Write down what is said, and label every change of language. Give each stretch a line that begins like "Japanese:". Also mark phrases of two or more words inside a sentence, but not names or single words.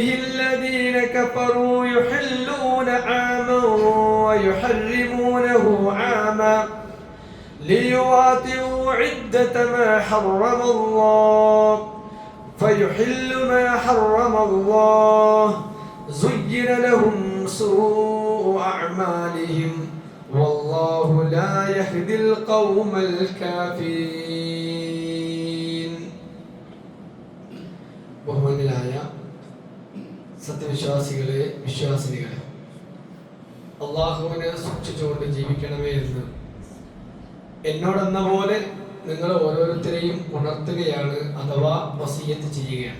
Arabic: الذين كفروا يحلون عاما ويحرمونه عاما ليواطئوا عدة ما حرم الله فيحل ما حرم الله زين لهم سوء أعمالهم والله لا يهدي القوم الكافرين.
Malayalam: ബഹുമാന്യരായ സത്യവിശ്വാസികളെ, വിശ്വാസിനികളെ, അള്ളാഹുവിനെ സൂക്ഷിച്ചുകൊണ്ട് ജീവിക്കണമേ എന്ന് എന്നോടെന്ന പോലെ നിങ്ങൾ ഓരോരുത്തരെയും ഉണർത്തുകയാണ്, അഥവാ വസിയത്ത് ചെയ്യുകയാണ്.